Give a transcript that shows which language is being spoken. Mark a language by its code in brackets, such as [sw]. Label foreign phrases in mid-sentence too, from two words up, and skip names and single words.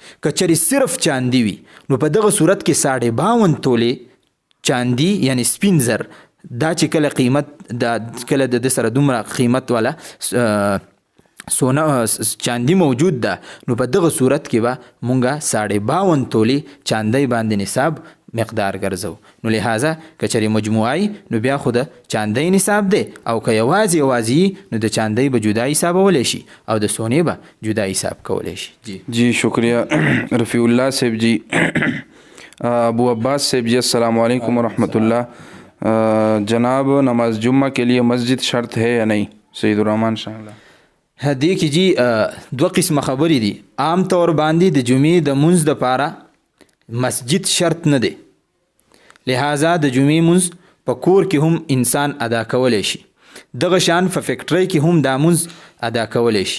[ps] که چېرې صرف چاندي وي، نو په دغه صورت کې 52 تولې چاندي یعنی سپین زر دا چې کله قیمت دا کله د سره دومره قیمت والا سونه چاندي موجود ده، نو په دغه صورت کې به مونږه 52 تولې چاندی باندې نصاب مقدار ګرځو. نو لہذا که چېرې مجموعي نو بیا خو د چاندی نصاب دی، او که یوازې نو د چاندی به جدا حسابولی شي او د سونې به جدا حساب کولی شي. [ur] جی شکریہ رفیع اللہ صاحب جی. ابو عباس صاحب جی [ar] السلام علیکم ورحمۃ اللہ. [ur] جناب نماز جمعہ کے لیے مسجد شرط ہے یا نہیں؟ سید الرحمن شاہ اللہ. [ps] دې کې جی 2 قسمه خبرې دي. عام طور باندې د جمعې د منځ دپاره مسجد شرط نه دی، لہذا د جمعې منځ په کور کې هم انسان ادا کولی شي. دغه شان په فیکټرۍ کې هم دا منځ ادا کولی شي.